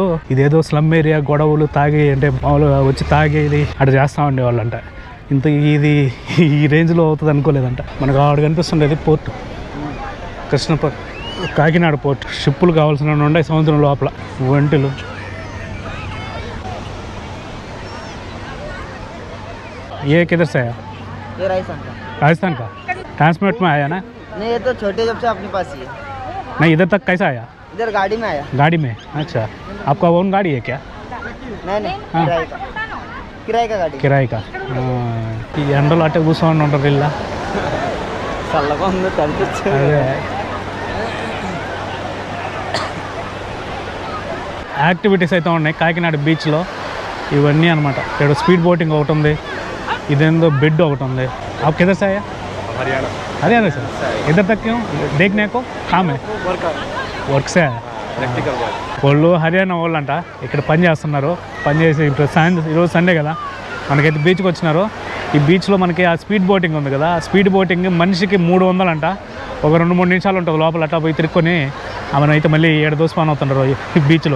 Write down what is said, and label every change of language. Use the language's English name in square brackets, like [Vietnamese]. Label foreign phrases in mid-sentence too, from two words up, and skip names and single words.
[Telugu] ఇదేదో స్లమ్ ఏరియా, గొడవలు, తాగి అంటే మామూలుగా వచ్చి తాగేది అక్కడ చేస్తూ ఉండేవాళ్ళంట. ఇంత ఇది ఈ రేంజ్లో అవుతుంది అనుకోలేదంట. మనకు ఆవిడ కనిపిస్తుండేది పోర్ట్, కృష్ణపట్, కాకినాడ పోర్ట్. షిప్పులు కావాల్సిన ఉండే సముద్రం లోపల, వంటలు. [Hindi] ये किधर से आया? ये राजस्थान का। ट्रांसपोर्ट में आया ना? नहीं, ये तो छोटे जब से अपने पास ही है। नहीं, इधर तक कैसा आया? इधर गाड़ी में आया। गाड़ी में? अच्छा, आपका ओन गाड़ी है क्या? नहीं, हाँ। किराए का गाड़ी। किराए का. [Telugu] ఈ ఎండలో అట్టే కూర్చోండి ఉంటారు ఇలా. చల్లగా ఉంది, కనిపించదు. అదే యాక్టివిటీస్ అయితే ఉన్నాయి కాకినాడ బీచ్లో. ఇవన్నీ అనమాట. ఇక్కడ స్పీడ్ బోటింగ్ ఒకటి ఉంది, ఇదేందో బెడ్ ఒకటి ఉంది. [Hindi] आप किधर से आया? हरियाणा से. इधर तक क्यों? देखने को काम है, वर्क से. [Telugu] వాళ్ళు హర్యానా వాళ్ళు అంట, ఇక్కడ పని చేస్తున్నారు. పని చేసి ఇప్పుడు ఈరోజు సండే కదా, మనకైతే బీచ్కి వచ్చినారు. ఈ బీచ్లో మనకి ఆ స్పీడ్ బోటింగ్ ఉంది కదా, ఆ స్పీడ్ బోటింగ్ మనిషికి 300 అంట. ఒక 2-3 నిమిషాలు ఉంటుంది లోపల, అట్లా పోయి తిరుక్కొని మనం అయితే మళ్ళీ 7 దోసుపాన్ అవుతున్నారు ఈ బీచ్లో.